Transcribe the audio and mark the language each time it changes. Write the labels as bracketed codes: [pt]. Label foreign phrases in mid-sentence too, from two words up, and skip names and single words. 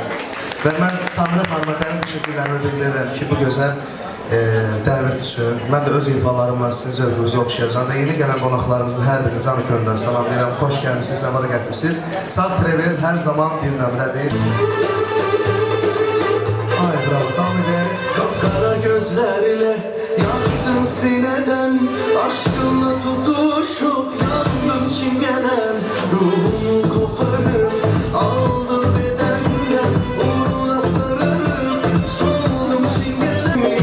[az] Və mən Samira xanıma təşəkkürlərimi bildirirəm ki, bu gözəl dəvət üçün. Mən də öz ifalarımla sizin zövqünüzü oxşayacağım və yeni gələn qonaqlarımızın hər birini canı könüldən salamlayıram. Xoş gəlmişsiniz, səfara gətirmişsiniz. Saftravel hər zaman bir nömrədir. Ay, bravo, davam edək. [tr] Kapkara gözlerle yaktın sineden, aşkınla tutuşup yandım çingenem. Ruhumu koparıp aldım bedenden, uğruna sararıp soldum çingenem.